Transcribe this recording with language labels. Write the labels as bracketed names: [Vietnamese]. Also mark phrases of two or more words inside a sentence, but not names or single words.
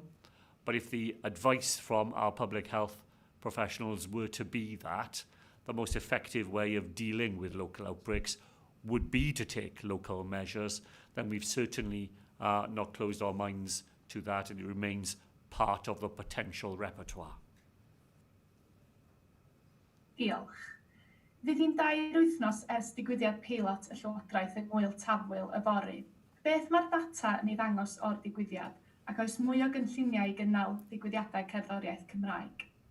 [English] But if the advice from our public health professionals were to be that the most effective way of dealing with local outbreaks would be to take local measures, then we've certainly not closed our minds to that, and it remains part of the potential repertoire. [Welsh] Diolch. Fydd hi'n 2 wythnos ers digwyddiad peilot y Llywodraeth yng Ngwyl Tafwyl yfory. Beth mae'r data yn ei ddangos o'r digwyddiad, ac oes mwy o gynlluniau i gynnal digwyddiadau cerddoriaeth Cymraeg?